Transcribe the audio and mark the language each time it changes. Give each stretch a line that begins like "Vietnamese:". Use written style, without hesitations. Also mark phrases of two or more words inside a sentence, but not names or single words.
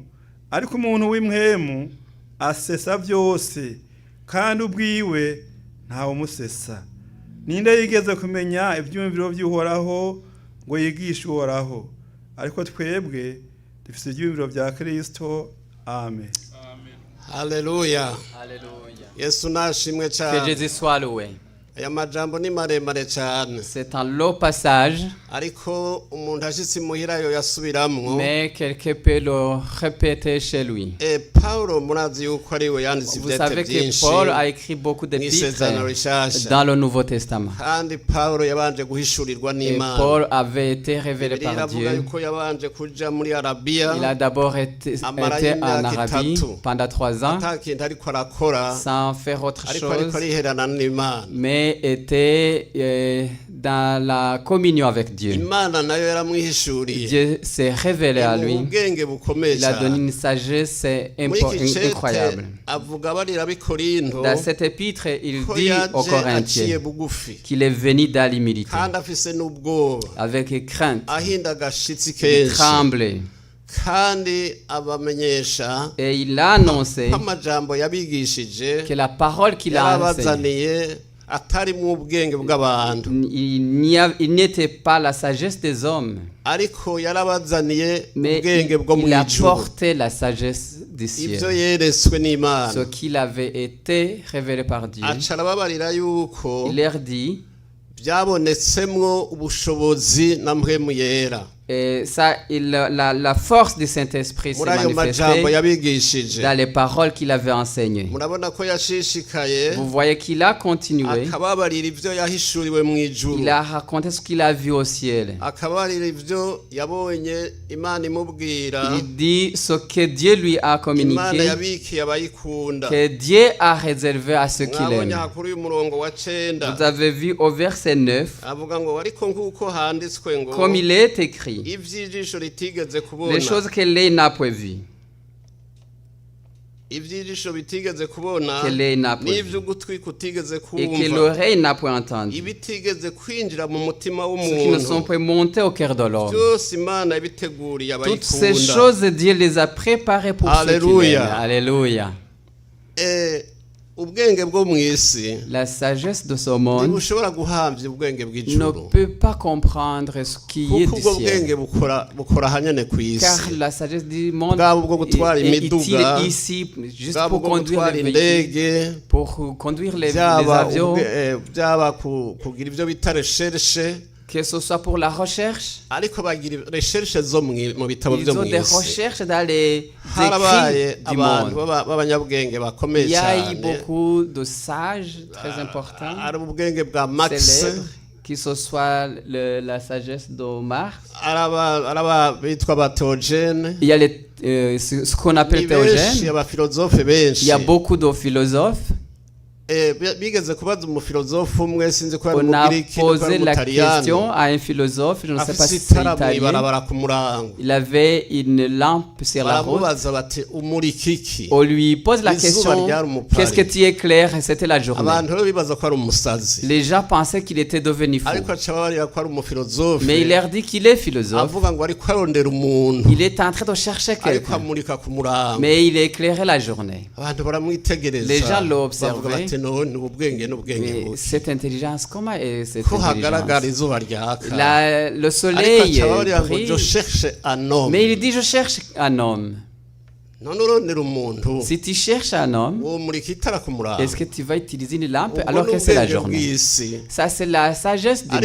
Rundi: Ariko umuntu w'impwemu asesa vyose, kandi ubwiwe ntawe umusesa. Ninde yigeze kumenya ibyumviro by'Uhoraho ngo yigishe Uhoraho? Ariko twebwe dufite ibyumviro bya Kristo. Amen. Haleluya.
French: Alléluia.
Rundi: Yesu nashimwe
French: Que
Rundi: cyane.
French: Jésus soit loué.
Rundi: Aya majambo ni maremare cyane.
French: C'est un long passage,
Rundi: Ariko umuntu ashitse imuhira yo yasubiramwo.
French: mais quelqu'un peut le répéter chez lui.
Rundi: Paulo murazi yuko ari we yanditse
French: Vous
Rundi: ivyete
French: savez que
Rundi: byinshi.
French: Paul a écrit beaucoup
Rundi: Mw'isezerano
French: d'épîtres
Rundi: rishasha.
French: dans le Nouveau Testament.
Rundi: Kandi Paulo yabanje guhishurirwa
French: Et
Rundi: n'Imana.
French: Paul avait été révélé
Rundi: Bibiliya
French: par
Rundi: iravuga
French: Dieu.
Rundi: yuko yabanje kuja muri Arabiya.
French: Il a d'abord été en Arabie pendant 3 ans,
Rundi: Ata kintu ariko arakora.
French: sans faire autre
Rundi: Ariko
French: chose,
Rundi: ariherana n'Imana.
French: mais était dans la communion avec Dieu.
Rundi: Imana nayo yaramwihishuriye.
French: Dieu s'est révélé à lui.
Rundi: Ubwenge bukomeye
French: Il a donné
Rundi: cyane.
French: une sagesse
Rundi: Muri iki cete
French: incroyable.
Rundi: avuga barira b'Ikorinto
French: Dans cet épître, il
Rundi: ko
French: dit aux
Rundi: yaje aciye
French: Corinthiens
Rundi: bugufi
French: qu'il est venu dans l'humilité,
Rundi: kandi afise n'ubwoba
French: avec crainte,
Rundi: ahinda agashitsi
French: il
Rundi: kenshi
French: tremblait.
Rundi: kandi abamenyesha
French: Et il a annoncé
Rundi: ko amajambo yabigishije
French: que la parole qu'il a enseignée,
Rundi: yarabazaniye atari mu ubwenge bw'abantu
French: il n'était pas la sagesse des hommes,
Rundi: ariko yarabazaniye
French: mais
Rundi: ubwenge bwo mu
French: il
Rundi: ijuru
French: apportait la sagesse du
Rundi: ibyo
French: ciel.
Rundi: yeretswe n'Imana
French: Ce qu'il avait été révélé par Dieu.
Rundi: aca arababarira yuko
French: Il leur dit,
Rundi: byabonetsemwo ubushobozi na mpwemu yera
French: et ça, la force du Saint-Esprit s'est
Rundi: muri ayo majambo
French: manifestée
Rundi: yabigishije.
French: dans les paroles qu'il avait enseignées.
Rundi: Murabona ko yashishikaye
French: Vous voyez qu'il a continué.
Rundi: akababarira ivyo yahishuriwe mu ijuru,
French: Il a raconté ce qu'il a vu au ciel.
Rundi: akababarira ivyo yabonye Imana imubwira,
French: Il dit ce que Dieu lui a
Rundi: Imana
French: communiqué,
Rundi: yabikiye abayikunda.
French: que Dieu a réservé à ceux qu'il
Rundi: Mwabonye
French: aime.
Rundi: hakuru y'umurongo wa 9
French: Vous avez vu au verset 9,
Rundi: avuga ngo ariko nk'uko handitswe ngo
French: comme il est écrit,
Rundi: ivy'ijisho ritigeze
French: les
Rundi: kubona,
French: choses que l'œil n'a point vues,
Rundi: ivy'ijisho bitigeze kubona,
French: que l'œil n'a point
Rundi: n'ivyo
French: vues,
Rundi: ugutwi kutigeze
French: et que
Rundi: kumva,
French: l'oreille n'a point entendu,
Rundi: ibitigeze kwinjira mu mutima
French: ce qui ne sont
Rundi: w'umuntu,
French: point montés au cœur de l'homme.
Rundi: byose Imana yabiteguriye
French: Toutes ces
Rundi: abayikunda.
French: choses, Dieu les a préparées pour ceux qui Alléluia. l'aiment. Alléluia.
Rundi: Ubwenge bwo mu isi
French: La sagesse de ce monde
Rundi: ntibushobora guhamvya ubwenge
French: ne
Rundi: bw'ijuru,
French: peut pas comprendre ce qui est
Rundi: kuko
French: du
Rundi: ubwo
French: ciel.
Rundi: bwenge bukora hanyene ku
French: Car
Rundi: isi,
French: la sagesse du monde
Rundi: bwaba ubwo gutwara
French: est utile
Rundi: imiduga,
French: ici juste
Rundi: bwaba
French: pour
Rundi: ubwo
French: conduire
Rundi: gutwara
French: les véhicules,
Rundi: indege,
French: pour conduire les
Rundi: byaba
French: avions,
Rundi: byaba kugira ivyo bita recherche,
French: que ce soit pour la recherche.
Rundi: ariko bagira recherche zo mu bitabo
French: Ils
Rundi: byo
French: ont
Rundi: mu
French: des
Rundi: isi.
French: recherches dans les
Rundi: Harabaye
French: écrits du
Rundi: abantu
French: monde.
Rundi: b'abanyabwenge bakomeye
French: Il y a eu
Rundi: cyane,
French: beaucoup de sages très importants,
Rundi: ari ubwenge bwa Max,
French: célèbres, que ce soit la sagesse de Marx.
Rundi: araba bitwa batogene,
French: Il y a ce qu'on
Rundi: ni
French: appelle
Rundi: benshi
French: théogène.
Rundi: abafilozofe
French: Il
Rundi: benshi.
French: y a beaucoup de philosophes.
Rundi: Bigeze kubaza umufilozofe umwe, sinzi ko ari
French: On a
Rundi: umugiriki ko ari
French: posé la question
Rundi: umutaliyano,
French: à un philosophe, je ne sais pas
Rundi: afise
French: si c'est
Rundi: itara
French: italien.
Rundi: mw'ibarabara ku murango,
French: Il avait une lampe sur la route.
Rundi: baramubaza bati umurika iki?
French: On lui pose la
Rundi: Izuba
French: question,
Rundi: ryari umupari.
French: qu'est-ce que tu éclaires? Et c'était la journée.
Rundi: Abantu rero bibaza ko ari umusazi,
French: Les gens pensaient qu'il était devenu fou.
Rundi: ariko aca babarira ko ari umufilozofe,
French: Mais il leur dit qu'il est philosophe.
Rundi: avuga ngo ariko arondera umuntu,
French: Il est en train de chercher
Rundi: ariko
French: quelqu'un.
Rundi: amurika ku murango.
French: Mais il éclairait la journée.
Rundi: Abantu baramwitegereza,
French: Les gens l'ont observé.
Rundi: bavuga bati none ubwenge n'ubwenge
French: Mais
Rundi: buke,
French: cette intelligence, comment est cette
Rundi: ko hagaragara
French: intelligence?
Rundi: izuba ryaka,
French: Le
Rundi: ariko
French: soleil
Rundi: aca babarira ngo
French: brille. je cherche un homme. Mais il dit, je cherche un homme.
Rundi: None urondera umuntu,
French: Si tu cherches un homme,
Rundi: uwo murika itara ku murango,
French: est-ce que tu vas utiliser une lampe
Rundi: ubwo
French: alors
Rundi: ni
French: que c'est la
Rundi: ubwenge
French: journée?
Rundi: bw'isi,
French: Ça, c'est la sagesse du